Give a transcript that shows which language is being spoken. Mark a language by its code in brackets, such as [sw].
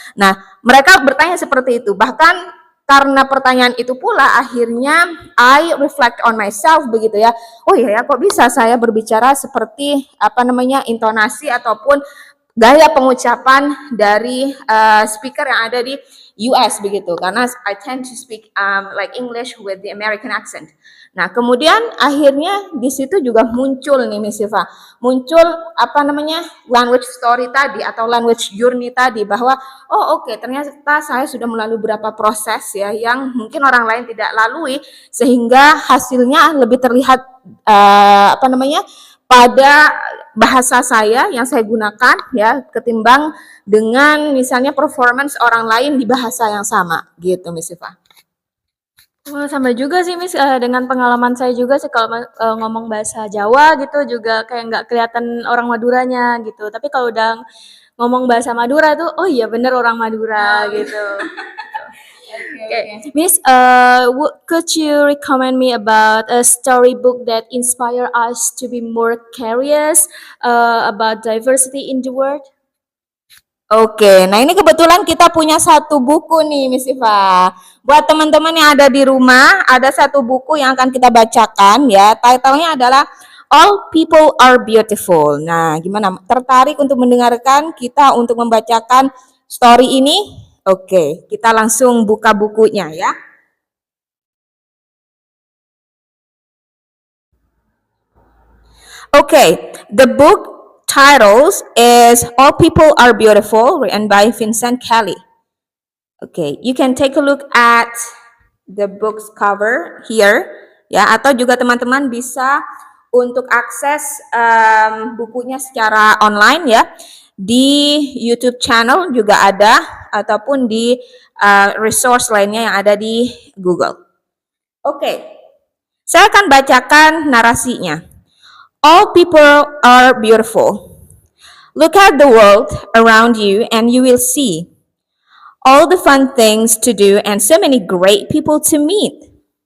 [id] Nah, mereka bertanya seperti itu. Bahkan karena pertanyaan itu pula akhirnya [en] I reflect on myself [id] begitu ya. Oh iya ya, kok bisa saya berbicara seperti intonasi ataupun gaya pengucapan dari speaker yang ada di US begitu. [en] Karena I tend to speak like English with the American accent. [id] Nah, kemudian akhirnya di situ juga muncul nih Miss Siva, muncul language story tadi atau language journey tadi, bahwa oke, ternyata saya sudah melalui beberapa proses ya yang mungkin orang lain tidak lalui, sehingga hasilnya lebih terlihat pada bahasa saya yang saya gunakan ya ketimbang dengan misalnya performance orang lain di bahasa yang sama gitu Miss Siva. Wah, sama juga sih Miss, dengan pengalaman saya juga sih kalau ngomong bahasa Jawa gitu juga kayak nggak kelihatan orang Maduranya gitu. Tapi kalau udah ngomong bahasa Madura tuh, oh iya bener orang Madura gitu. Okay. [en] Miss, could you recommend me about a storybook that inspire us to be more curious about diversity in the world? [id] Oke, nah ini kebetulan kita punya satu buku nih Miss Iva. Buat teman-teman yang ada di rumah, ada satu buku yang akan kita bacakan ya. Title-nya adalah All People Are Beautiful. Nah, gimana? Tertarik untuk mendengarkan kita untuk membacakan story ini? Oke, kita langsung buka bukunya ya. [en] Okay, the book titles is All People Are Beautiful, written by Vincent Kelly. Okay, you can take a look at the book's cover here, ya, [id] atau juga teman-teman bisa untuk akses bukunya secara online ya. Di YouTube channel juga ada, ataupun di resource lainnya yang ada di Google. Oke, saya akan bacakan narasinya. [en] All people are beautiful. Look at the world around you and you will see all the fun things to do and so many great people to meet.